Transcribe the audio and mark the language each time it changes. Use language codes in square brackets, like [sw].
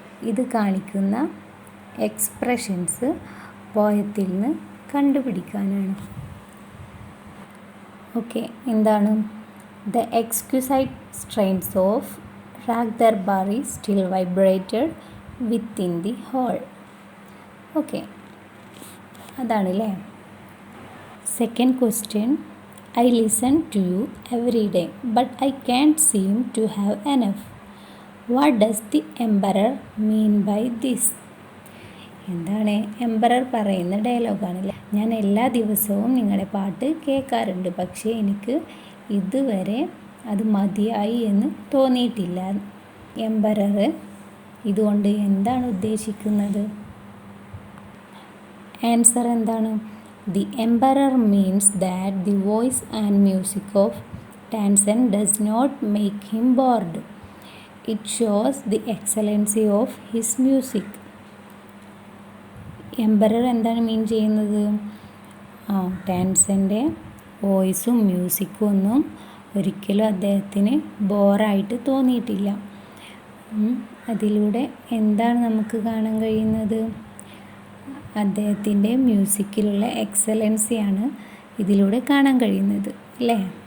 [ml] ഇത് കാണിക്കുന്ന എക്സ്പ്രഷൻസ് പോയത്തിൽ നിന്ന് കണ്ടുപിടിക്കാനാണ്. [en] Okay, എന്താണ്? The exquisite strains of Raag Darbari still vibrated within the hall. [ml] Okay, അതാണല്ലേ. [en] Second question: I listen to you every day, but I can't seem to have enough. What does the emperor mean by this? [ml] എന്താണ്? Emperor പറയുന്ന ഡയലോഗാണല്ലേ. ഞാൻ എല്ലാ ദിവസവും നിങ്ങളുടെ പാട്ട് കേൾക്കാറുണ്ട്, പക്ഷേ എനിക്ക് ഇതുവരെ അത് മതിയായി എന്ന് തോന്നിയിട്ടില്ല. എംപറർ ഇതുകൊണ്ട് എന്താണ് ഉദ്ദേശിക്കുന്നത്? ആൻസർ എന്താണ്? [en] The emperor means that the voice and music of Tansen does not make him bored. It shows the excellency of his music. [ml] Emperor എന്താണ് മീൻ ചെയ്യുന്നത്? ടാൻസൻ്റെ വോയിസും മ്യൂസിക്കും ഒന്നും ഒരിക്കലും അദ്ദേഹത്തിന് ബോറായിട്ട് തോന്നിയിട്ടില്ല. അതിലൂടെ എന്താണ് നമുക്ക് കാണാൻ കഴിയുന്നത്? അദ്ദേഹത്തിൻ്റെ മ്യൂസിക്കിലുള്ള എക്സലൻസിയാണ് ഇതിലൂടെ കാണാൻ കഴിയുന്നത് അല്ലേ?